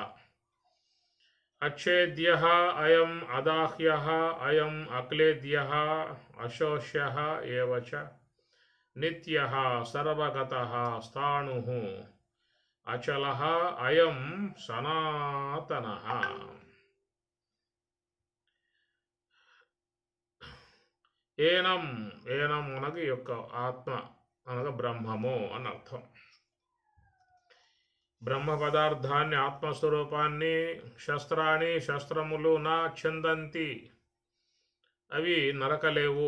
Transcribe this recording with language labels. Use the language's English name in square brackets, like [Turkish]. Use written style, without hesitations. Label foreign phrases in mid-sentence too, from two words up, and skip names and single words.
[Sanskrit] अच्छेद्यः अयम् अदाह्यः अयम् अक्लेद्यः अशोष्यः एव च नित्यः सर्वगतः स्थाणुः अचलः अयं सनातनः. [Telugu] ఏనం ఏనం అనగా యొక్క ఆత్మ అనగా బ్రహ్మము అని అర్థం. బ్రహ్మ పదార్థాన్ని ఆత్మస్వరూపాన్ని శస్త్రాన్ని శస్త్రములు నా ఛందంతి అవి నరకలేవు.